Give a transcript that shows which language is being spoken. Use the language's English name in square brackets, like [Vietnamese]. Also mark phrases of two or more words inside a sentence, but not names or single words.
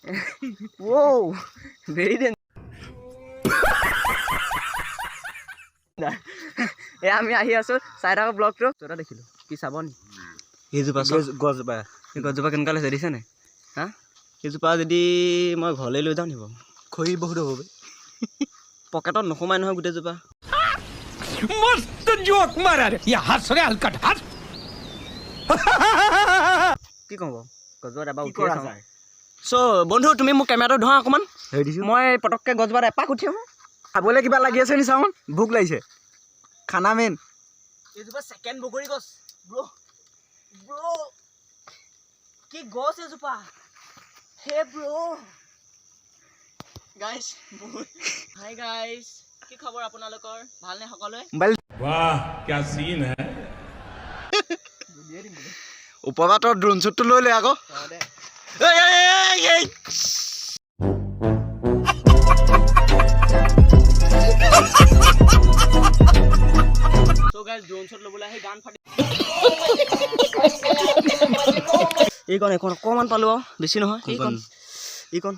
[English] very danger [Assamese] এই আমি আহি আছোঁ চাই থকা ব্লগটো তোৰা দেখিলোঁ কি চাব নি সেইজোপা গছজোপা গছজোপা কেনেকুৱা লাগিছে দেখিছেনে হা সেইজোপা যদি মই ঘৰলৈ লৈ যাওঁ নি বাৰু খৰি বহুত হ'ব পকেটত নোসোমাই নহয় গোটেইজোপা [Hindi] मस्त जोक मारा रे ये हंस रे हलकट हंस [Assamese] কি ক'ম বাৰু গছজোপাত এবাৰ উঠি চাওঁ চ' বন্ধু তুমি মোক কেমেৰাটো ধৰা অকণমান মই পটককৈ গছজোপাত এপাক উঠি আহোঁ খাবলৈ কিবা লাগি আছে নি চাওঁ ভোক লাগিছে খানা মেইন এইজোপা ছেকেণ্ড বগৰী গছ ব্ৰ কি গছ এজোপা [English] hey bro guys hi guys [Assamese] কি খবৰ আপোনালোকৰ ভালনে সকলোৱে [Hindi] वाह क्या सीन है [Assamese] ওপৰৰ পৰা তই ড্ৰোন শ্বুটটো লৈ লৈ আকৌ [English] drone shot [Assamese] ল'বলৈ আহি গান ফাটি এইকণ অকণমান পালোঁ আৰু বেছি নহয় এইকণ